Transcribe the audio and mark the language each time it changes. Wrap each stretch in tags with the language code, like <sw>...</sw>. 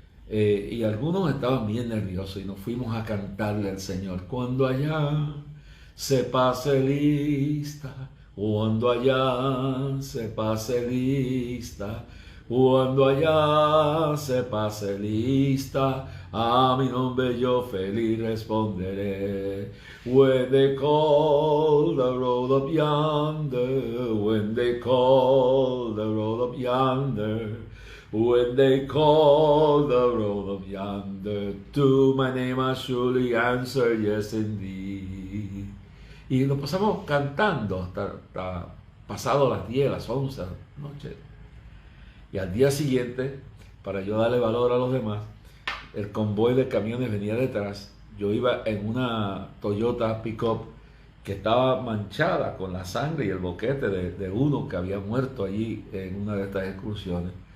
<es>y algunos estaban bien nerviosos, y nos fuimos a cantarle al Señor: cuando allá se pase lista, cuando allá se pase lista, cuando allá se pase lista, a mi nombre yo feliz responderé.</es> <en>When they call the road up yonder, when they call the road up yonder, when they call the road up yonder, to my name I surely answer yes indeed.</en> <es>Y nos pasamos cantando hasta pasado las 10, las 11 de la noche. Y al día siguiente, para yo darle valor a los demás, el convoy de camiones venía detrás. Yo iba en una Toyota Pickup que estaba manchada con la sangre y el boquete de uno que había muerto allí en una de estas excursiones.</es>